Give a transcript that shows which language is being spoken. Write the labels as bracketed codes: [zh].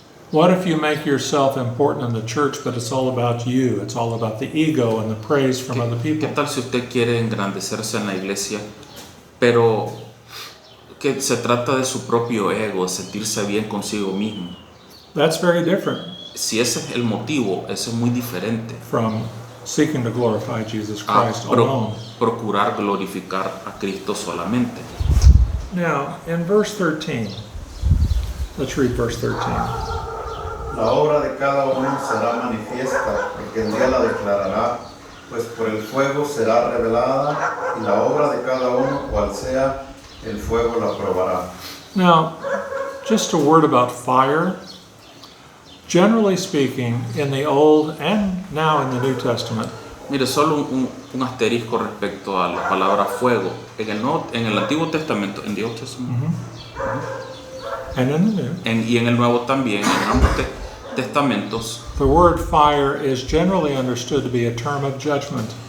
[en] What if you make yourself important in the church, but it's all about you? It's all about the ego and the praise from other [es] ¿Qué [en] people. [es] tal si usted quiere engrandecerse en la iglesia, pero que se trata de su propio ego, de sentirse bien consigo mismo? [en] That's very different [es] Si ese es el motivo, eso es muy diferente [en] from seeking to glorify Jesus [es] a [en] Christ alone. [es] procurar glorificar a Cristo solamente. [en] Now, in verse 13, let's read verse 13. [es] La obra de cada uno será manifiesta, porque el día la declarará, pues por el fuego será revelada, y la obra de cada uno, cual sea, el fuego la probará. [en] Now, just a word about fire. Generally speaking, in the Old and now in the New Testament, [es] Mire, solo un asterisco respecto a la palabra fuego. En el Antiguo Testamento, en Dios [en] and in the New, [es] y en el Nuevo también, en ambos testamentos, [en] the word fire is generally understood to be a term of judgment.